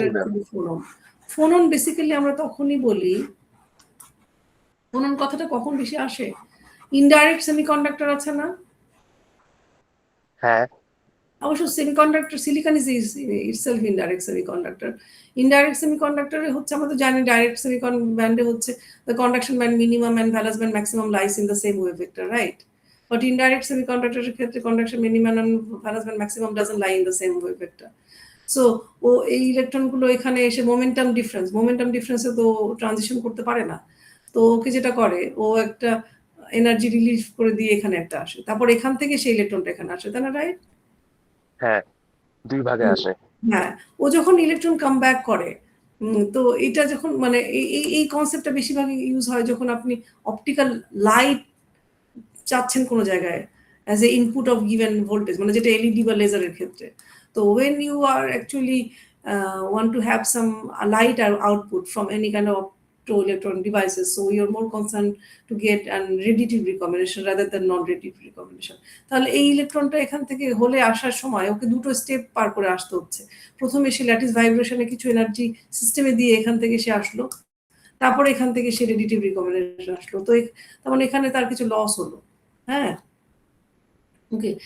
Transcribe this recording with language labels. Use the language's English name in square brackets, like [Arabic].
[Bangla] বুঝছি ma'am. Actually phonon. Phonon basically আমরা তখনই বলি, ফোনন কথাটা কখন বেশি আসে, ইনডাইরেক্ট সেমিকন্ডাক্টর আছে না, হ্যাঁ [English] অবশ্য semiconductor silicon is itself indirect semiconductor. [Bangla] Indirect সেমিকন্ডাক্টরে হচ্ছে আমরা তো জানি ডাইরেক্ট সেমিকন ব্যান্ডে হচ্ছে [English] the conduction band minimum and valence band maximum lies in the same wave vector, right? But indirect semiconductor [Bangla] ক্ষেত্রে [English] conduction minimum and valence band maximum doesn't lie in the same wave vector. [Bangla] So ও এই ইলেকট্রনগুলো এখানে এসে momentum ডিফারেন্সে তো transition করতে পারে না। তো ওকে যেটা করে, ও একটা এনার্জি রিলিজ করে দিয়ে এখানে একটা আসে, তারপর এখান থেকে সেই ইলেকট্রনটা এখানে আসে, তাই না? রাইট? হ্যাঁ, 2 ভাগে আসে। হ্যাঁ, ও যখন ইলেকট্রন কাম ব্যাক করে, তো এটা যখন মানে এই কনসেপ্টটা বেশিরভাগই ইউজ হয় যখন আপনি অপটিক্যাল লাইট চাচ্ছেন কোনো জায়গায় [English] as a input of given voltage, [Bangla] মানে যেটা এলইডি বা লেজারের ক্ষেত্রে। [English] তো when you are actually want to have some light output from any kind of optoelectronic devices, so you're more concerned to get an radiative recombination rather than non-radiative recombination. [Bangla] তাহলে এই ইলেকট্রনটা এখান থেকে হলে আসার সময় ওকে দুটো স্টেপ পার করে আসতে হচ্ছে। প্রথমে সে ল্যাটিস ভাইব্রেশনে কিছু এনার্জি সিস্টেমে দিয়ে এখান থেকে সে আসলো, তারপরে এখান থেকে সে রেডিটিভ রিকম্বিনেশন আসলো। তো তার মানে এখানে তার কিছু লস হলো। হ্যাঁ, ওকে।